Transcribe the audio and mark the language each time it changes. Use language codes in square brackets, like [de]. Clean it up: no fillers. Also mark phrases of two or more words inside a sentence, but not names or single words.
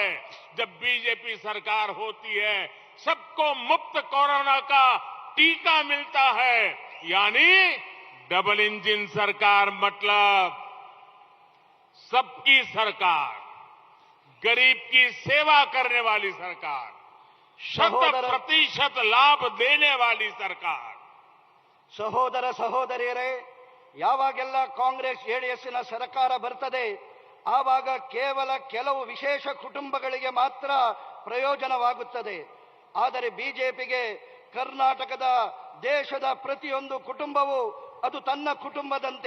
[hi] जब बीजेपी सरकार होती है सबको मुफ्त कोरोना का टीका मिलता है। यानी डबल इंजन सरकार मतलब सबकी सरकार, गरीब की सेवा करने वाली सरकार, शत % लाभ देने वाली सरकार। [kn] ಸಹೋದರ ಸಹೋದರಿಯರೇ, ಯಾವಾಗೆಲ್ಲ ಕಾಂಗ್ರೆಸ್ ಜೆಡಿಎಸ್ನ ಸರ್ಕಾರ ಬರ್ತದೆ ಆವಾಗ ಕೇವಲ ಕೆಲವು ವಿಶೇಷ ಕುಟುಂಬಗಳಿಗೆ ಮಾತ್ರ ಪ್ರಯೋಜನವಾಗುತ್ತದೆ. ಆದರೆ ಬಿಜೆಪಿಗೆ ಕರ್ನಾಟಕದ ದೇಶದ ಪ್ರತಿಯೊಂದು ಕುಟುಂಬವೂ ಅದು ತನ್ನ ಕುಟುಂಬದಂತೆ.